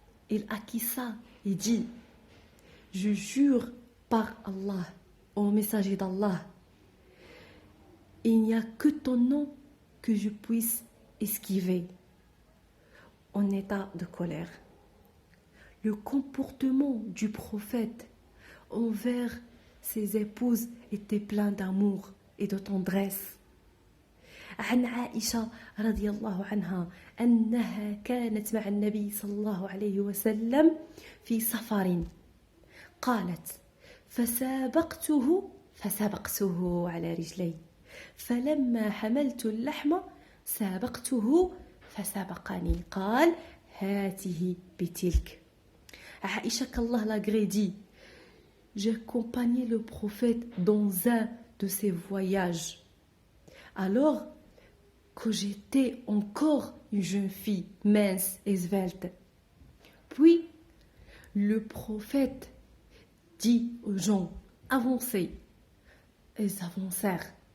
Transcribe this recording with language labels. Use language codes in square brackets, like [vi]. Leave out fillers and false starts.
[fr] Il acquiesça et dit: je jure par Allah, ô messager d'Allah, il n'y a que ton nom que je puisse esquiver en état de colère. Le comportement du prophète envers ses épouses était plein d'amour et de tendresse. [ar] عن عائشة رضي الله عنها أنها كانت مع النبي صلى الله عليه وسلم في سفر، قالت: فسبقته على رجلي، فلما حملت اللحم سابقته فسبقني، قال: هاته بتلك. [fr] Aïcha, qu'Allah l'agrée, dit: j'ai accompagné le prophète dans un de ses voyages alors que j'étais encore une jeune fille mince et svelte. Puis le prophète dit aux gens: avancez. Ils avancèrent.